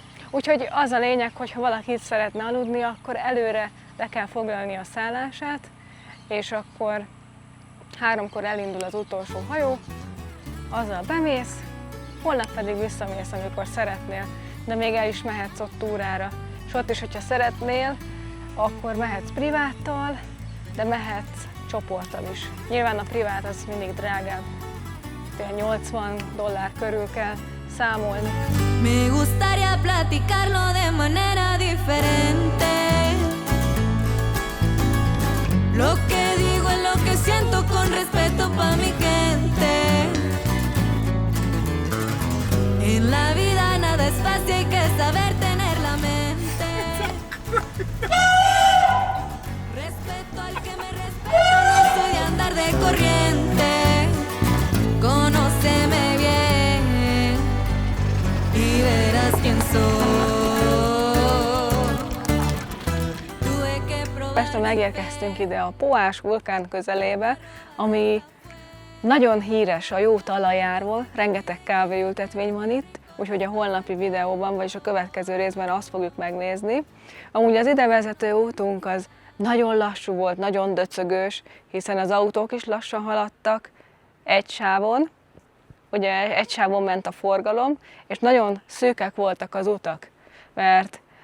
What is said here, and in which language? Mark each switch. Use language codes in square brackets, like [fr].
[hu] Úgyhogy az a lényeg, hogy ha valaki itt szeretne aludni, akkor előre le kell foglalni a szállását, és akkor 3-kor elindul az utolsó hajó, azzal bemész, holnap pedig visszamész, amikor szeretnél, de még el is mehetsz ott túrára. És ott is, hogyha szeretnél, akkor mehetsz priváttal, de mehetsz csoporttal is. Nyilván a privát az mindig drágább, $80 körül kell számolni. [es] Me gustaría platicarlo de manera diferente. Lo que digo es lo que siento con respeto pa' mi gente. En la vida nada es fácil, hay que saber tener la mente. Respeto al que me respeta, no soy de andar de corriente. Conóceme bien y verás quién soy. Tuve que probar. [hu] Pestre megérkeztünk ide a Poás vulkán közelébe, ami nagyon híres a jó talajáról, rengeteg kávéültetvény van itt, úgyhogy a holnapi videóban, vagyis a következő részben azt fogjuk megnézni. Amúgy az idevezető útunk az nagyon lassú volt, nagyon döcögős, hiszen az autók is lassan haladtak egy sávon, ugye egy sávon ment a forgalom, és nagyon szűkek voltak az utak, mert